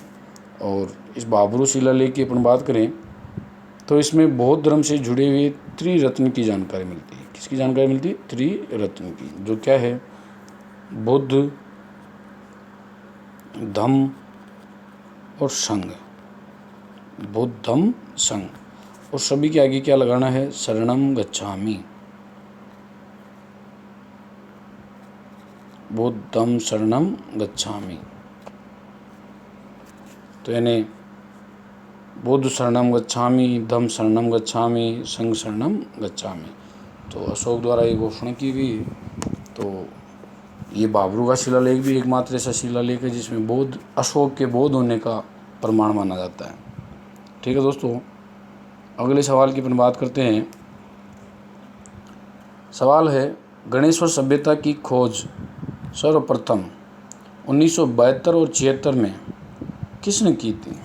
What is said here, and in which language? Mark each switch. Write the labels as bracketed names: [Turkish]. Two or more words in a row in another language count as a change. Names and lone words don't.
[Hindi] और इस भाबरू शिलालेख की अपन बात करें तो इसमें बौद्ध धर्म से जुड़े हुए त्रिरत्न की जानकारी मिलती है। किसकी जानकारी मिलती है? त्रिरत्न की, जो क्या है? बुद्ध, धम्म और संघ। बुद्ध, धम्म, संघ। और सभी के आगे क्या लगाना है? [Pali] शरणम गच्छामि। बुद्धं शरणं गच्छामि। [Hindi] तो यानी [Pali] बुद्ध शरणं गच्छामि, धम्म शरणं गच्छामि, संघ शरणं गच्छामि। [Hindi] तो अशोक द्वारा ये घोषणा की गई। तो ये भाबरू का शिलालेख भी एकमात्र ऐसा शिलालेख है जिसमें बौद्ध, अशोक के बौद्ध होने का प्रमाण माना जाता है। ठीक है दोस्तों, अगले सवाल की अपन बात करते हैं। सवाल है गणेश्वर सभ्यता की खोज सर्वप्रथम 1972 और 76 में किसने की थी?